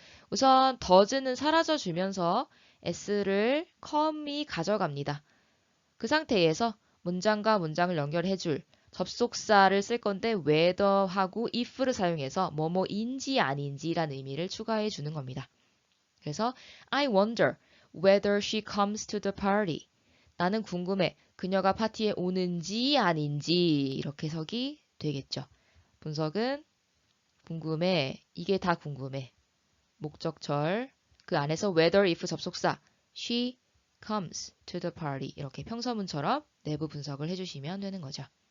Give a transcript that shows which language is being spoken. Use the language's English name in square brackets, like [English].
[Korean] 우선 does는 사라져 주면서 s를 come이 가져갑니다. 그 상태에서 문장과 문장을 연결해줄 접속사를 쓸 건데 whether하고 if를 사용해서 뭐뭐인지 아닌지라는 의미를 추가해 주는 겁니다. [English] 그래서 I wonder whether she comes to the party. [Korean] 나는 궁금해. 그녀가 파티에 오는지 아닌지 이렇게 해석이 되겠죠. 분석은 궁금해. 이게 다 궁금해. 목적절 그 안에서 whether if 접속사 [English] she comes to the party [Korean] 이렇게 평서문처럼 내부 분석을 해주시면 되는 거죠.